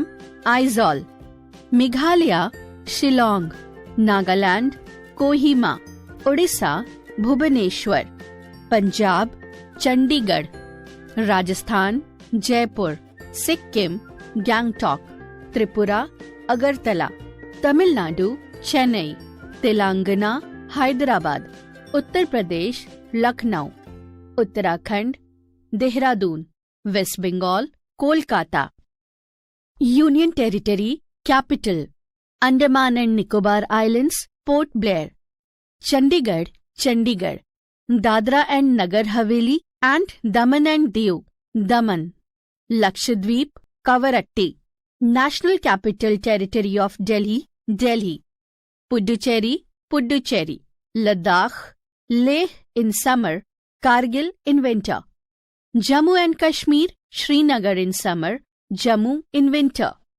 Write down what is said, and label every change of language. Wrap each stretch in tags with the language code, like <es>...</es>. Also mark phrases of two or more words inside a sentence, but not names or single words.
<en>Aizawl; Meghalaya, Shillong; Nagaland, Kohima; Odisha, Bhubaneswar; Punjab, Chandigarh; Rajasthan, Jaipur; Sikkim, Gangtok; Tripura, Agartala; Tamil Nadu, Chennai; Telangana, Hyderabad; Uttar Pradesh, Lucknow; Uttarakhand, Dehradun; West Bengal, Kolkata. Union Territory Capital: Andaman and Nicobar Islands, Port Blair; Chandigarh, Chandigarh; Dadra and Nagar Haveli and Daman and Diu, Daman; Lakshadweep, Kavaratti; National Capital Territory of Delhi, Delhi; Puducherry, Puducherry; Ladakh, Leh in summer, Kargil in winter; Jammu and Kashmir, Srinagar in summer, Jammu in winter.</en>